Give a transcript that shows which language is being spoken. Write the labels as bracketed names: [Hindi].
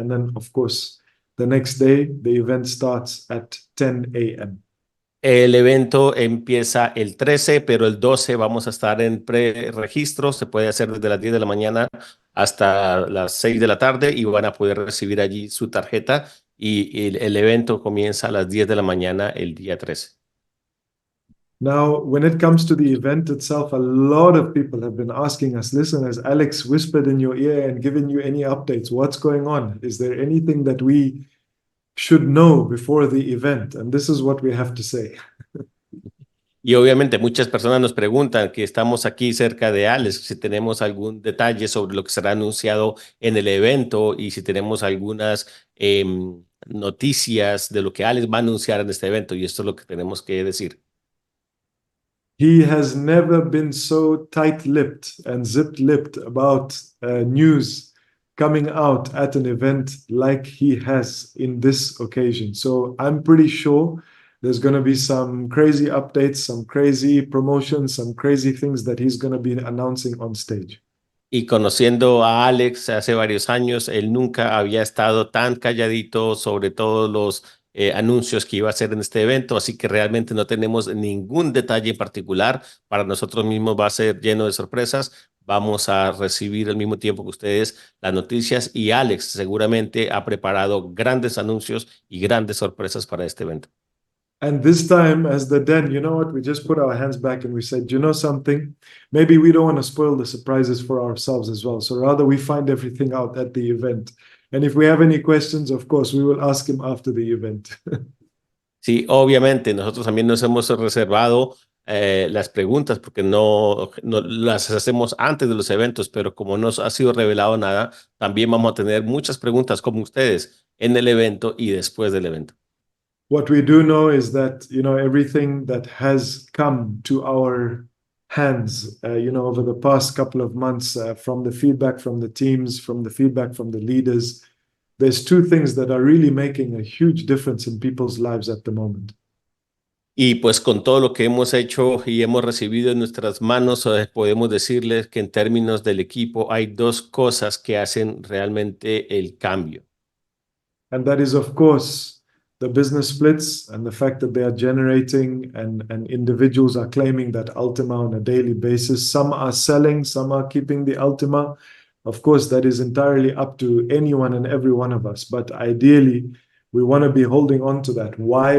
[English] And then, of course, the next day, the event starts at 10 a.m. [Spanish] El evento empieza el 13, pero el 12 vamos a estar en pre-registro. Se puede hacer desde las 10 de la mañana hasta las 6 de la tarde y van a poder recibir allí su tarjeta. Y el evento comienza a las 10 de la mañana el día 13. [English] Now, when it comes to the event itself, a lot of people have been asking us, listen, has Alex whispered in your ear and given you any updates? What's going on? Is there anything that we should know before the event? And this is what we have to say. [Spanish] Y obviamente muchas personas nos preguntan que estamos aquí cerca de Alex, si tenemos algún detalle sobre lo que será anunciado en el evento y si tenemos algunas noticias de lo que Alex va a anunciar en este evento. Y esto es lo que tenemos que decir. [English] He has never been so tight-lipped and zip-lipped about news coming out at an event like he has in this occasion. So I'm pretty sure there's going to be some crazy updates, some crazy promotions, some crazy things that he's going to be announcing on stage. [Spanish] Y conociendo a Alex hace varios años, él nunca había estado tan calladito sobre todos los anuncios que iba a hacer en este evento, así que realmente no tenemos ningún detalle en particular. Para nosotros mismos va a ser lleno de sorpresas. Vamos a recibir al mismo tiempo que ustedes las noticias y Alex seguramente ha preparado grandes anuncios y grandes sorpresas para este evento. [English] And this time, as the den, you know what? We just put our hands back and we said, you know something? Maybe we don't want to spoil the surprises for ourselves as well. So rather, we find everything out at the event. And if we have any questions, of course, we will ask him after the event. [Spanish] Sí, obviamente, nosotros también nos hemos reservado las preguntas porque no las hacemos antes de los eventos, pero como no ha sido revelado nada, también vamos a tener muchas preguntas como ustedes en el evento y después del evento. [English] What we do know is that, you know, everything that has come to our hands, you know, over the past couple of months, from the feedback from the teams, from the feedback from the leaders, there's two things that are really making a huge difference in people's lives at the moment. [Spanish] Y pues con todo lo que hemos hecho y hemos recibido en nuestras manos, podemos decirles que en términos del equipo hay dos cosas que hacen realmente el cambio. [English] And that is, of course, the business splits and the fact that they are generating and individuals are claiming that Ultima on a daily basis. Some are selling, some are keeping the Ultima. Of course, that is entirely up to anyone and every one of us. But ideally, we want to be holding on to that. Why?